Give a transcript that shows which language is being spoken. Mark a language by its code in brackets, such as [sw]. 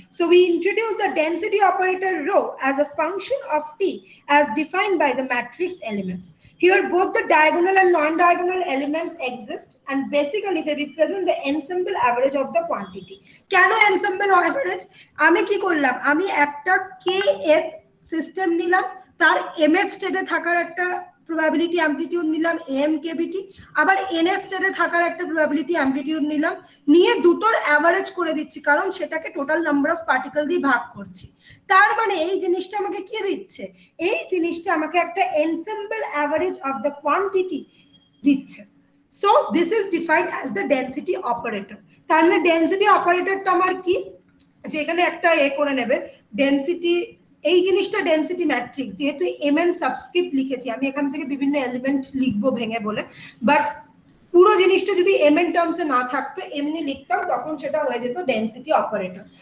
[en] So we introduce the density operator rho as a function of t as defined by the matrix elements. Here both the diagonal and non-diagonal elements exist and basically they represent the ensemble average of the quantity. [bn] কেন ensemble average? আমি কি করলাম, আমি একটা kth system নিলাম, তার mth স্টেটে থাকার একটা probability amplitude নিলাম amkbt, আবার ns স্টেটে থাকার একটা probability amplitude নিলাম, নিয়ে দুটোর অ্যাভারেজ করে দিচ্ছি, কারণ সেটাকে টোটাল নাম্বার অফ পার্টিকেল দিয়ে ভাগ করছি। তার মানে এই জিনিসটা আমাকে কি দিচ্ছে, এই জিনিসটা আমাকে একটা [en] ensemble average of the quantity [bn] দিচ্ছে। [en] So this is defined as the density operator। [bn] তার মানে ডেনসিটি অপারেটরটা আমার কি, যে এখানে একটা করে নেবে ডেনসিটি, এই জিনিসটা ডেনসিটি ম্যাট্রিক্স, যেহেতু mn সাবস্ক্রিপ্ট লিখেছি আমি এখান থেকে বিভিন্ন এলিমেন্ট লিখবো ভেঙে বলে, বাট পুরো জিনিসটা যদি mn টার্মসে না থাকতো এমনি লিখতাম তখন সেটা হয়ে যেত ডেনসিটি অপারেটর।